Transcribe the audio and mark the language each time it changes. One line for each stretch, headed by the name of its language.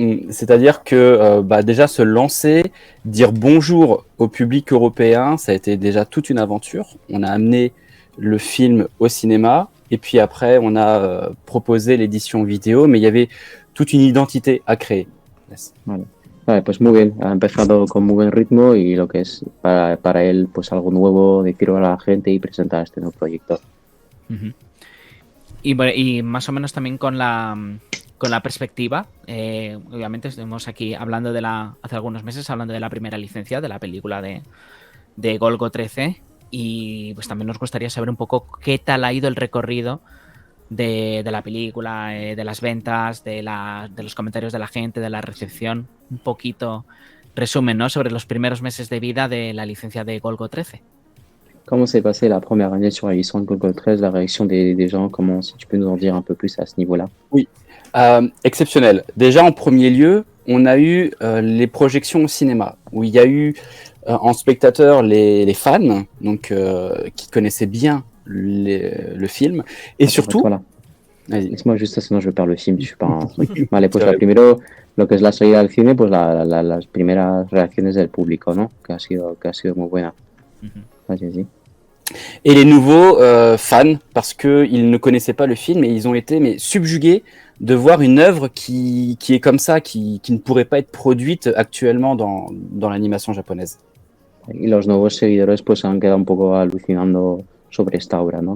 French: C'est-à-dire que déjà se lancer, dire bonjour au public européen, ça a été déjà toute une aventure. On a amené le film au cinéma, et puis après on a proposé l'édition vidéo, mais il y avait toute une identité à créer.
Spanish: Vale, pues muy bien, ha empezado con muy buen ritmo, y lo que es para él pues algo nuevo, decirlo a la gente y presentar este nuevo proyecto. Uh-huh. Y más o menos también con la perspectiva, obviamente estuvimos aquí hablando hace algunos meses hablando de la primera licencia de la película de Golgo 13, y pues también nos gustaría saber un poco qué tal ha ido el recorrido de la película, de las ventas, de los comentarios de la gente, de la recepción, un poquito resumen, ¿no?, sobre los primeros meses de vida de la licencia de Golgo 13.
French: Comment s'est passée la première année sur la licence Golgo 13, la réaction des gens, comment, si tu peux nous en dire un peu plus à ce niveau-là? Oui, exceptionnel. Déjà, en premier lieu, on a eu les projections au cinéma, où il y a eu en spectateurs les fans, donc qui connaissaient bien le film, et surtout... Voilà. Laisse-moi juste, sinon je perds le film, je suis pas un...
Spanish: Vale, pues primero, lo que es la salida al cine, pues las primeras reacciones del público, ¿no? Que ha sido muy buena. Uh-huh.
French: Et les nouveaux fans, parce qu'ils ne connaissaient pas le film, et ils ont été subjugués de voir une œuvre qui est comme ça, qui ne pourrait pas être produite actuellement dans l'animation japonaise.
Spanish: Y los nuevos seguidores pues han quedado un poco alucinando sobre esta obra, ¿no?